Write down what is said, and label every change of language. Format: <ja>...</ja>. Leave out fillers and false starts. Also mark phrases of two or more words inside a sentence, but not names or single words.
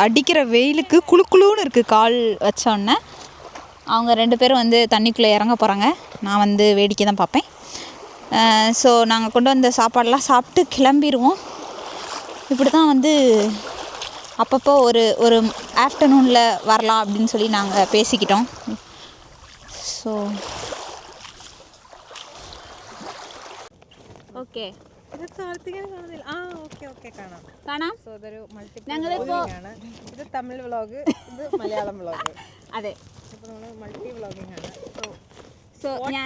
<ta>அடிக்கிற வெயிலுக்கு குளுன்னு இருக்குது கால் வச்சோன்னே. அவங்க 2 பேரும் வந்து தண்ணிக்குள்ளே இறங்க போகிறாங்க. நான் வந்து வேடிக்கை தான் பார்ப்பேன். ஸோ நாங்கள் கொண்டு வந்த சாப்பாடெல்லாம் சாப்பிட்டு கிளம்பிடுவோம். இப்படி தான் வந்து அப்பப்போ ஒரு ஆஃப்டர்நூனில் வரலாம் அப்படின்னு சொல்லி நாங்கள் பேசிக்கிட்டோம்.</ta> <ml>ஸோ ഓക്കെ കാണാം. ഇത് തമിഴ് വ്ളോഗ്, ഇത് മലയാളം വ്ളോഗ്. അതെ, അപ്പോൾ നമ്മൾ</ml> <en>multi vlogging</en> <ml>ആണ്. സോ ഞാൻ</ml>